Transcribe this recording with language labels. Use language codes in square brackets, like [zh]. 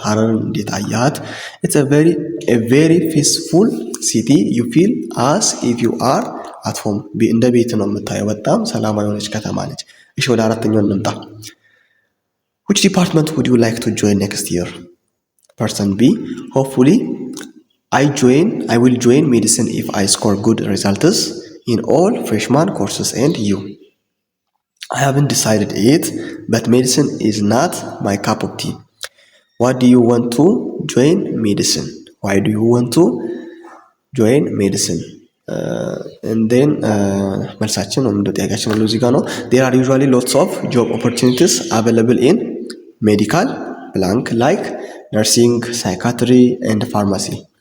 [am] ሀረርን እንዴት አያት? [en] ኢትስ ኤ ቬሪ ፒስፉል ሲቲ ዩ ፊል አስ ኢፍ ዩ አር አት ሆም። [am] እንደ ቤት ነው የምታየው። በጣም ሰላማዊ የሆነች ከተማ ነች። እሺ ወደ አራተኛው እንምጣ። [en] which department would you like to join next year? Person B hopefully I will join medicine if I score good results in all freshman courses. And you? I haven't decided yet, but medicine is not my cup of tea. What do you want to join medicine? Why do you want to join medicine? And then [am] መልሳችን ነው ምንድነው? ጥያቄያችን ነው እዚህ ጋር ነው። [en] There are usually lots of job opportunities available in medical blank like nursing, psychiatry and pharmacy.